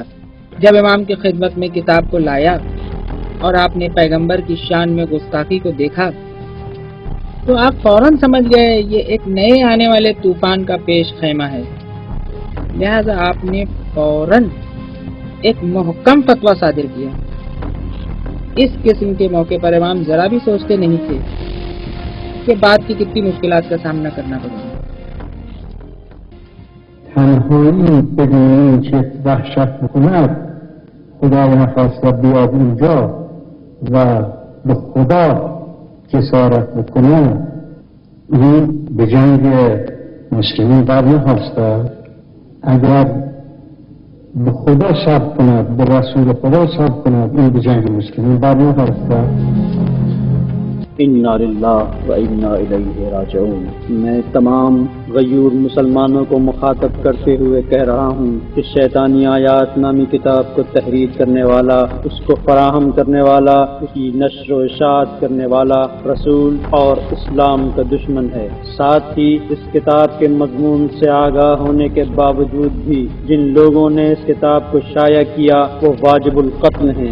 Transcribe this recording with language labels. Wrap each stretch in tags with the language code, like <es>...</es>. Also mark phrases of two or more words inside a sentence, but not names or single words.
<ur>جب امام کی خدمت میں کتاب کو لایا اور آپ نے پیغمبر کی شان میں گستاخی کو دیکھا تو آپ فوراً سمجھ گئے یہ ایک نئے آنے والے طوفان کا پیش خیمہ ہے، لہذا آپ نے فوراً ایک محکم فتویٰ صادر کیا۔ اس قسم کے موقع پر امام ذرا بھی سوچتے نہیں تھے کہ بعد کی کتنی مشکلات کا سامنا کرنا پڑے گا۔</ur> <fa>تنهایی بدون اینکه وحشت بکند خدا نخواسته بیاد اونجا و به خدا جسارت بکنه، این به جنگ مسلمین بر نخواسته. اگر به خدا صبر کند، به رسول خدا صبر کند، این به جنگ مسلمین بر نخواسته.</fa> <ar>انا للہ و انا الیہ راجعون۔</ar> <ur>میں تمام غیور مسلمانوں کو مخاطب کرتے ہوئے کہہ رہا ہوں کہ شیطانی آیات نامی کتاب کو تحریر کرنے والا، اس کو فراہم کرنے والا، اس کی نشر و اشاعت کرنے والا رسول اور اسلام کا دشمن ہے۔ ساتھ ہی اس کتاب کے مضمون سے آگاہ ہونے کے باوجود بھی جن لوگوں نے اس کتاب کو شائع کیا وہ واجب القتل ہیں۔</ur>